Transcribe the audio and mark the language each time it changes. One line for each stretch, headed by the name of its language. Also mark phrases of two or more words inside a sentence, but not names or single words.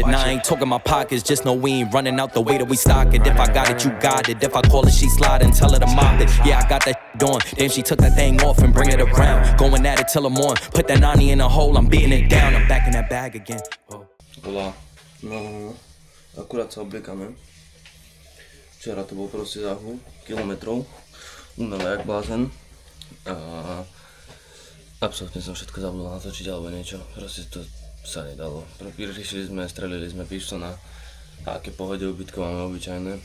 English: Now I ain't talking my pockets. Just know we ain't running out the way that we stock it. If I got it, you got it. If I call it, she slide and tell her to mop it. Yeah, I got that on. Then she took that thing off and bring it around. Going at it till I'm on. Put that 90 in a hole, I'm beating it down. I'm back in that bag again.
Slovak: Hola. No, akurát sa obliekame. Včera to bol proste záhul kilometrov. Umelé jak blázen. A absolútne som všetko zabudol natočiť alebo niečo. Proste to sa nedalo. Prišli sme, strelili sme pištona a aké pohode ubytko máme obyčajné.